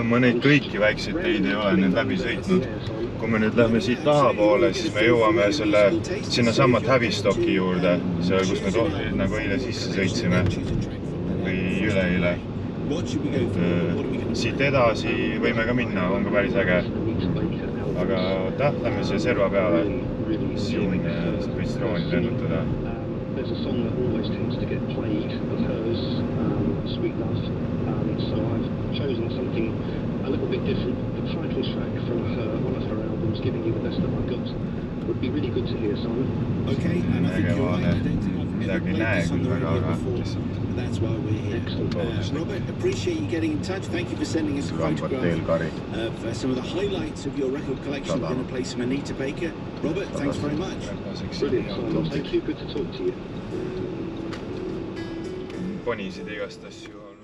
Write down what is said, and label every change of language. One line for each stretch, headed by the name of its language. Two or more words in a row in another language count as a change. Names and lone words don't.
Estonian: Ma neid kõiki väikseid teid ei ole nüüd läbi sõitnud. Kui me nüüd lähme siit taha poole, siis me jõuame sinna samad Hävistoki juurde, seal kus me nagu eile sisse sõitsime või üle-eile. Siit edasi võime ka minna, on ka päris äge. Aga lähme siia serva peale, siin võiks drooni lennutada.
English: A little bit different, the title track from one of her albums, Giving You the Best That I Got, would be really good to hear, Simon. Okay, and I think you're right. I don't think I've ever played a song on the radio before, but that's why we're here. Robert, appreciate you getting in touch. Thank you for sending us a photograph of some of the highlights of your record collection. We're going to play some Anita Baker. Robert, thanks very much. Brilliant, Simon. Thank you. Good to talk to you.
Estonian: Ponisid igast asju.